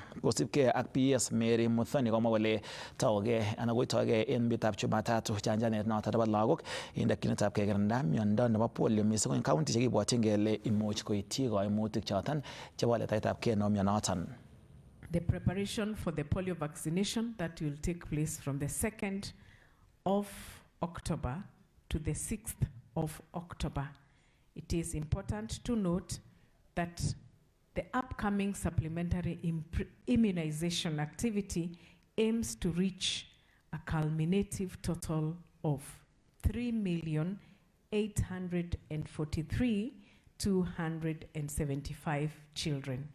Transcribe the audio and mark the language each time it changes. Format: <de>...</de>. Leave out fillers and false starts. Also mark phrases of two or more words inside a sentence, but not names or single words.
<kln>Kosibgei ak PS Mary Muthoni komwa kole tougei anan koitoigei en betutab Jumatatu chanjanet noton nebo lagok en dakyinetab kekirinda miondo nebo polio mising en county chekibwotyin kele imuch koityi koimutik choton chebo letaitab kei nebo mionoton.</kln> <en>The preparation for the polio vaccination that will take place from the 2nd of October to the 6th of October. It is important to note that the upcoming supplementary immunization activity aims to reach a culminative total of 3,843,275 children.</en>